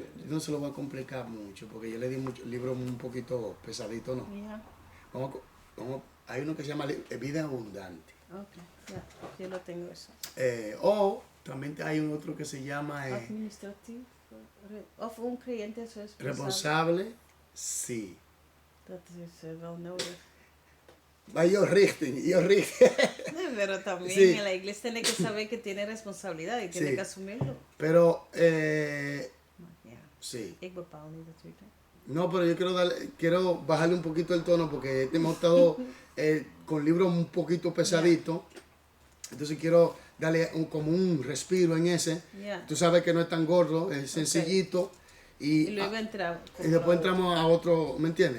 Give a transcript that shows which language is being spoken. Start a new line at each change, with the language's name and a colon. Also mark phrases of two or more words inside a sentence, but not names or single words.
Spanish: Yo no se lo voy a complicar mucho porque yo le di mucho libro un poquito pesadito, ¿no? Ya. Hay uno que se llama Vida Abundante. Ok, ya. Yo lo tengo eso. O también hay un otro que se llama Administrativo. Of un creyente es Responsable. Sí.
Dutch: Dat is wel nodig. Yo richten.
Spanish: Pero también Sí. en la iglesia tiene que saber que tiene responsabilidad y tiene Sí. que asumirlo. Pero,
Dutch: Ja,
Spanish: sí.
Dutch: ik bepaal niet natuurlijk.
Spanish: No, pero yo quiero bajarle un poquito el tono porque hemos estado con libros un poquito pesaditos. Entonces quiero darle como un respiro en ese. Ya. Tú sabes que no es tan gordo, es sencillito. Y luego entra. Y después entramos a otro, ¿me entiendes?